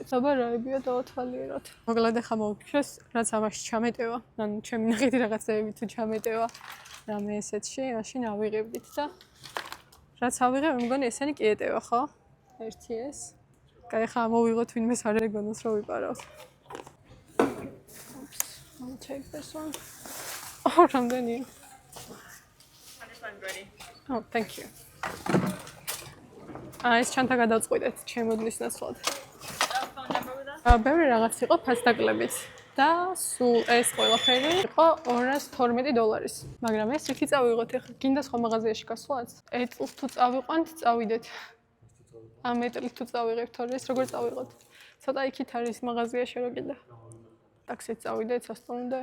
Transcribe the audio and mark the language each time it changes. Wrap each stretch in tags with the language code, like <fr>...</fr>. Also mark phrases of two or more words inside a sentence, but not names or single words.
<ka>აბა რაებია დავათვალიეროთ. მოკლედ ახლა მოვიფიქრეს რაც ამაში ჩამეტევა. ანუ ჩემი ნახეთი რაღაცეები თუ ჩამეტევა რამე ესეთში, მაშინ ავიღებდით და რაც ავიღე მე მგონი ესენი კი ეტევა ხო? ერთი ეს. კაი ხა მოვიღოთ ვინმეს არ ეგონოს რომ ვიპარავთ.</ka> <en>I'll take this one. რამდენი? This one's ready. Oh, thank you.</en> <ka>ეს ჩანთა გადავწყვიტეთ ჩემოდნის ნაცვლად.</ka> <en>Phone number with us?</en> <ka>ბევრი რაღაც იყო ფასდაკლებით და სულ ეს ყველაფერი იყო $212. მაგრამ ეს რითი წავიღოთ ახლა? გინდა სხვა მაღაზიაში გასვლაც? ეტლს თუ წავიყვანთ, წავიდეთ. ამ ეტლით თუ წავიღებთ, თორე ეს როგორ წავიღოთ? ცოტა იქით არის მაღაზიაში რო კიდე. ტაქსით წავიდეთ სასტუმრომდე.</ka>